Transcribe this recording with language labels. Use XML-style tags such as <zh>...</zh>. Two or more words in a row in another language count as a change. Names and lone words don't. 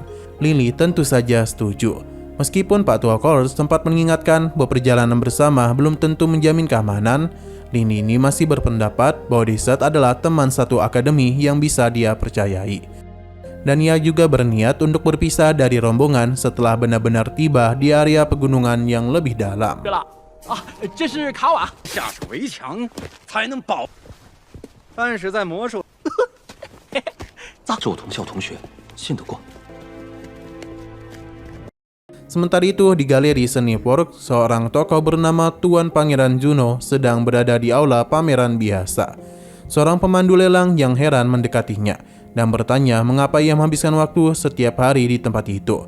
<id>Linli tentu saja setuju. Meskipun Pak Tua Court sempat mengingatkan bahwa perjalanan bersama belum tentu menjamin keamanan, Linli ini masih berpendapat bahwa Desert adalah teman satu akademi yang bisa dia percayai. Dan ia juga berniat untuk berpisah dari rombongan setelah benar-benar tiba di area pegunungan yang lebih dalam.</id> <zh>这是卡瓦。下手为强，才能保。但是在魔术，是我同校同学，信得过。</zh> <id>Sementara itu, di galeri seni Fork, seorang tokoh bernama Tuan Pangeran Juno sedang berada di aula pameran biasa. Seorang pemandu lelang yang heran mendekatinya dan bertanya mengapa ia menghabiskan waktu setiap hari di tempat itu.</id>